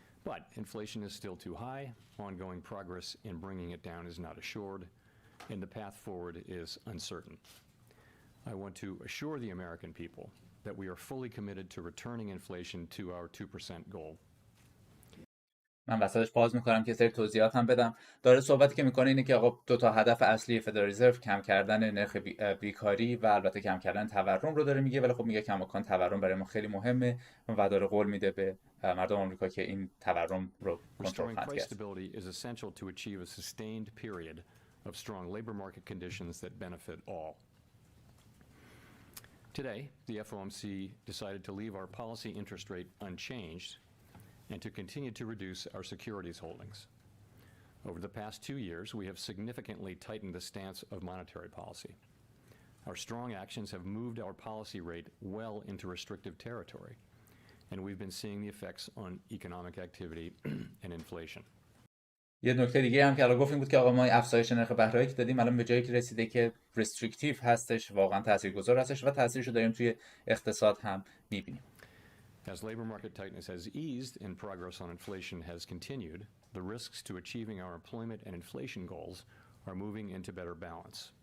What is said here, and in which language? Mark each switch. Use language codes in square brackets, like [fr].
[en] But inflation is still too high, ongoing progress in bringing it down is not assured, and the path forward is uncertain. I want to assure the American people that we are fully committed to returning inflation to our 2% goal. [fa] من وسطش پاز میکنم که سری توضیحات هم بدم. داره صحبتی که میکنه اینه که آقا 2 تا هدف اصلی فدرال رزرو کم کردن نرخ بیکاری و البته کم کردن تورم رو داره میگه، ولی خب میگه کماکان تورم برای ما خیلی مهمه و داره قول میده به مردم آمریکا که این تورم رو کنترل خواهد کرد. [en] Stability is essential to achieve a sustained period of strong labor market conditions that benefit all. Today, the FOMC decided to leave our policy interest rate unchanged and to continue to reduce our securities holdings. Over the past 2 years, we have significantly tightened the stance of monetary policy. Our strong actions have moved our policy rate well into restrictive territory, and we've been seeing the effects on economic activity and inflation. [fa] یه نکته دیگه هم که الان گفتیم بود که آقا ما افزایش نرخ بهره‌ای که دادیم الان به جایی که رسیده که رستریکتیو هستش، واقعا تاثیرگذار هستش و تاثیرش رو داریم توی اقتصاد هم می‌بینیم. [en] As labor market tightness has eased and progress on inflation has continued, the risks to achieving our employment and inflation goals are moving into better balance.